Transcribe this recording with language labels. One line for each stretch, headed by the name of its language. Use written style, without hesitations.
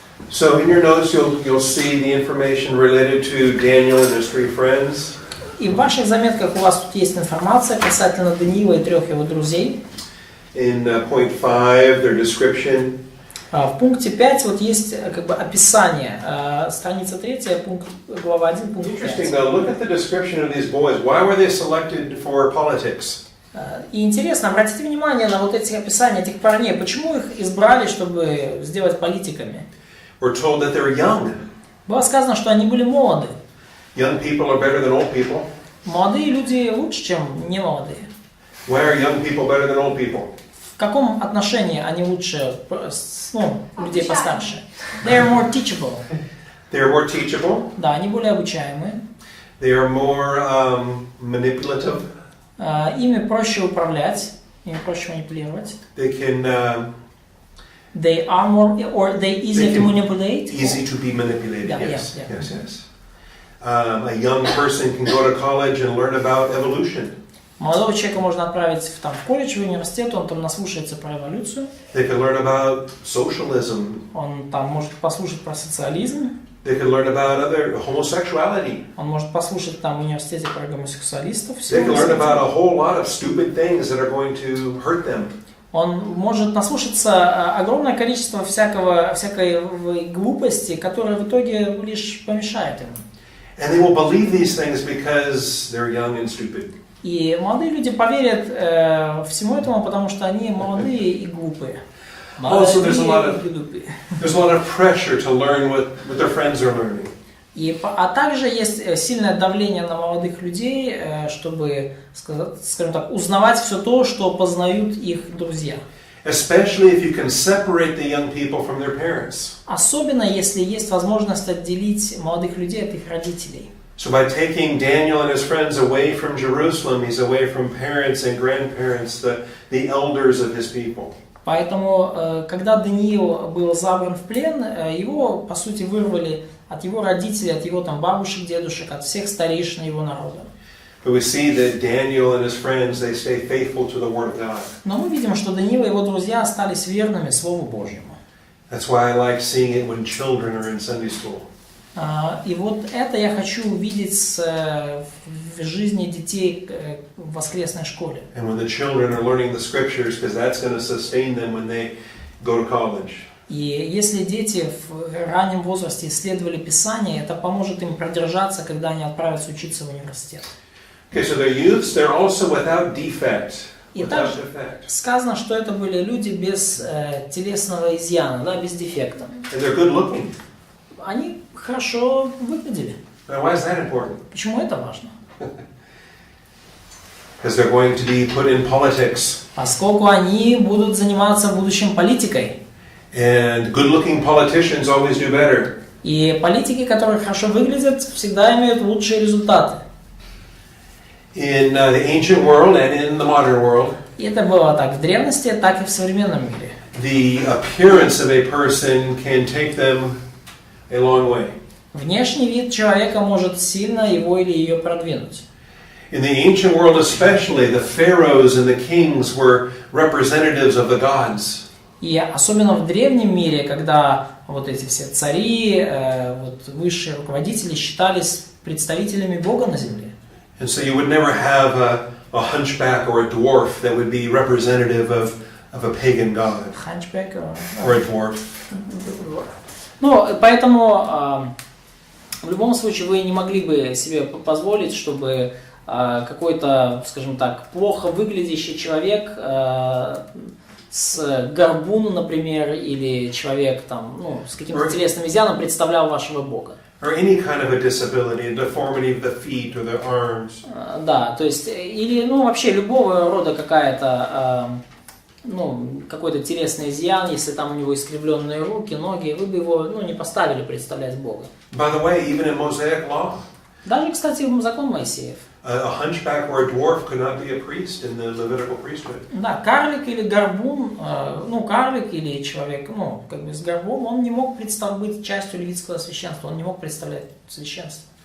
English: So in your notes you'll see the information related to Daniel and his 3 friends.
Russian: И в ваших заметках у вас тут есть информация касательно Даниила и 3 его друзей.
English: In point 5, their description.
Russian: В пункте 5 вот есть как бы описание. Страница 3, пункт, глава 1, пункт 5.
English: Interesting though, look at the description of these boys. Why were they selected for politics?
Russian: И интересно, обратите внимание на вот эти описания этих парней. Почему их избрали, чтобы сделать политиками?
English: We're told that they're young.
Russian: Было сказано, что они были молоды.
English: Young people are better than old people.
Russian: Молодые люди лучше, чем не молодые.
English: Why are young people better than old people?
Russian: В каком отношении они лучше, людей постарше?
English: They are more teachable. They are more teachable.
Russian: Да, они более обучаемые.
English: They are more manipulative.
Russian: Ими проще управлять, ими проще манипулировать.
English: They can They are more, or they easy to manipulate. Easy to be manipulated. Yeah, Yes, yeah, yeah. yes. A young person can go to college and learn about evolution.
Russian: Молодого человека можно отправить в колледж, в университет, он там наслушается про эволюцию.
English: They can learn about socialism.
Russian: Он там может послушать про социализм.
English: They can learn about other homosexuality.
Russian: Он может послушать там в университете про гомосексуалистов.
English: They can learn about a whole lot of stupid things that are going to hurt them.
Russian: Он может наслушаться огромное количество всякой глупости, которая в итоге лишь помешает ему.
English: And they will believe these things because they're young and stupid.
Russian: И молодые люди поверят всему этому, потому что они молодые и глупые.
English: Also, there's a lot of pressure to learn what their friends are learning.
Russian: А также есть сильное давление на молодых людей, чтобы, скажем так, узнавать все то, что познают их друзья.
English: Especially if you can separate the young people from their parents.
Russian: Особенно если есть возможность отделить молодых людей от их родителей.
English: So by taking Daniel and his friends away from Jerusalem, he's away from parents and grandparents, the elders of his people.
Russian: Поэтому, когда Даниил был забран в плен, его, по сути, вырвали от его родителей, от его там бабушек, дедушек, от всех старейшин его народа.
English: But we see that Daniel and his friends, they stay faithful to the Word of God.
Russian: Но мы видим, что Даниил и его друзья остались верными Слову Божьему.
English: That's why I like seeing it when children are in Sunday school.
Russian: И вот это я хочу увидеть в жизни детей в воскресной школе.
English: And when the children are learning the scriptures, because that's going to sustain them when they go to college.
Russian: И если дети в раннем возрасте исследовали Писание, это поможет им продержаться, когда они отправятся учиться в университет.
English: Okay, so they're youths, they're also without defect.
Russian: И
English: Without
Russian: также
English: defect.
Russian: сказано, что это были люди без телесного изъяна, да, без дефекта.
English: And they're good looking.
Russian: Они хорошо выглядели.
English: Now, why is that important?
Russian: Почему это важно?
English: Because they're going to be put in politics.
Russian: Поскольку они будут заниматься в будущем политикой.
English: And good-looking politicians always do better.
Russian: И политики, которые хорошо выглядят, всегда имеют лучшие результаты.
English: In the ancient world and in the modern world,
Russian: И это было так в древности, так и в современном мире.
English: the appearance of a person can take them a long way.
Russian: Внешний вид человека может сильно его или ее продвинуть.
English: In the ancient world especially, the pharaohs and the kings were representatives of the gods.
Russian: И особенно в древнем мире, когда вот эти все цари, вот высшие руководители считались представителями Бога на земле.
English: And so you would never have a hunchback or a dwarf that would be representative of a pagan god. Ханчбек. Or a dwarf.
Russian: Ну, поэтому в любом случае вы не могли бы себе позволить, чтобы какой-то, скажем так, плохо выглядящий человек с горбун, например, или человек там, ну, с каким-то телесным изъяном представлял вашего Бога.
English: Or any kind of a disability, a deformity of the feet or the arms.
Russian: Да, то есть, или, ну, вообще любого рода какая-то, ну, какой-то телесный изъян, если там у него искривленные руки, ноги, вы бы его, ну, не поставили представлять Бога.
English: By the way, even in Mosaic law,
Russian: Даже, кстати, закон Моисеев.
English: a hunchback or a dwarf could not be a priest in the Levitical priesthood.
Russian: Да, карлик или горбун, ну, карлик или человек, ну, как бы с горбом, он не мог быть частью левитского священства, он не мог представлять священство.